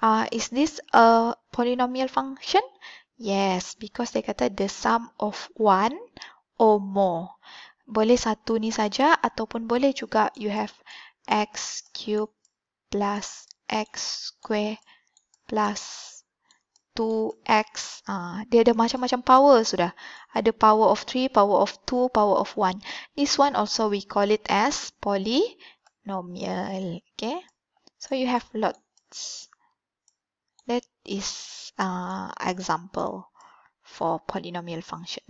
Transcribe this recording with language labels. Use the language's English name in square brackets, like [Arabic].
[English] Is this a polynomial function? Yes, because [Malay] dia kata [English] the sum of one or more. [Malay] Boleh satu ni saja ataupun boleh juga [English] you have x cubed plus x square plus 2x. [Malay] Dia ada macam-macam power sudah. [English] Ada power of 3, power of 2, power of 1. This one also we call it as polynomial. Okay. So you have lots. That is example for polynomial function.